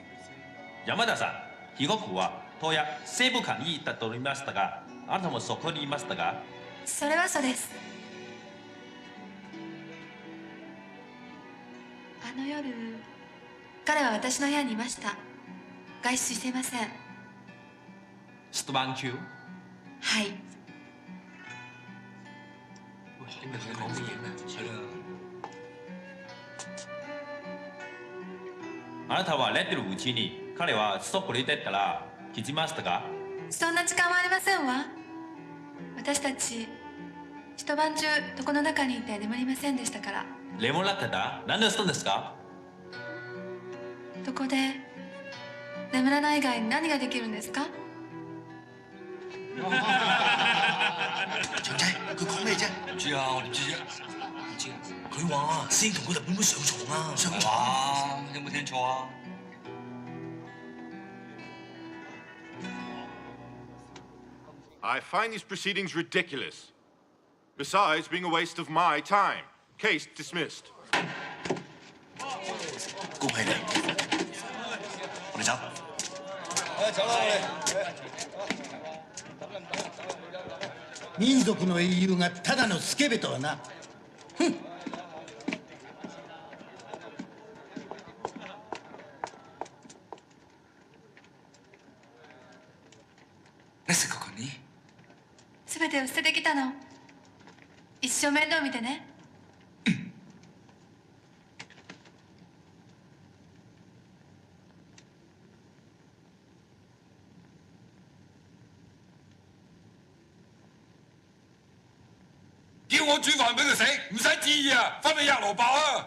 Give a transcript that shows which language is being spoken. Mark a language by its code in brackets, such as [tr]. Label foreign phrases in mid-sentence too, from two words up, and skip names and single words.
[ja] 山田さん、被告は当夜西部館に行ったと言いましたが、あなたもそこにいましたか？それはそうです。あの夜、彼は私の部屋にいました。外出していません。一晩中？はい。 [yue] 點解佢講乜嘢咩？係啦。 [ja] あなたは寝てるうちに彼はそこにいてたら気づきましたか？そんな時間はありませんわ。私たち一晩中床の中にいて眠りませんでしたから。レモンラテだ？何をしたんですか？床で眠らない以外に何ができるんですか？ [yue] 長仔，佢講咩啫？唔知啊，我點知啫？唔知。佢話師兄同個日本妹上床啊！上床？有冇聽錯啊？ [en] I find these proceedings ridiculous. Besides being a waste of my time. Case dismissed. [yue] 恭喜你，我哋走。走啦 [ja] 民族の英雄がただのスケベとはな。ふん。すべてを捨ててきたの。一生面倒見てね。 [yue] 叫我煮飯俾佢食，唔使旨意啊，分你吔蘿蔔啊！